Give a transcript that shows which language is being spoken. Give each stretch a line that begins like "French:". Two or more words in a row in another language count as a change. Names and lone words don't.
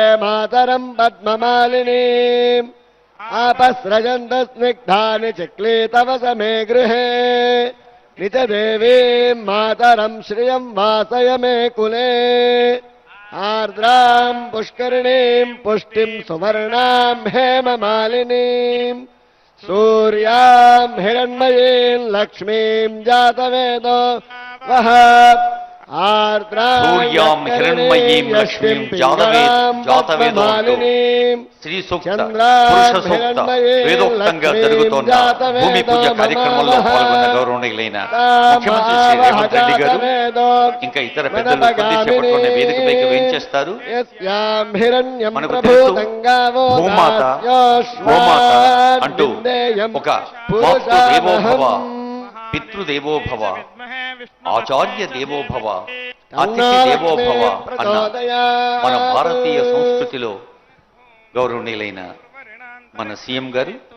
Sanskrit: मातरं पद्ममालिनीम् आपस्रजन्त स्निग्धानि चिक्लीतवस मे गृहे निजदेवीं मातरं श्रियं वासय मे कुले आर्द्रां पुष्करिणीं पुष्टिं सुवर्णां हेममालिनीम् सूर्यां हिरण्मयीं लक्ष्मीं जातवेदो वः सूर्यां हिरण्मयीं लक्ष्मीं जातवेदो
Telugu: శ్రీ సూక్త పురుష సూక్త వేదోక్తంగా జరుగుతోన్న భూమి పూజ కార్యక్రమంలో పాల్గొన్న గౌరవనీయులైన ముఖ్యమంత్రి శ్రీ రేవంత్ రెడ్డి గారు ఇంకా ఇతర పెద్దలు కొద్దిసేపట్లోనే వేదికపైకి వేయించేస్తారు. మనకు తెలుసు భూమాత గోమాత అంటూ ఒక
Sanskrit: मातृदेवोभव पितृदेवोभव आचार्य देवोभव अतिथि देवोभव
Telugu: అన్న మన భారతీయ సంస్కృతిలో గౌరవనీయులైన మన సీఎం గారు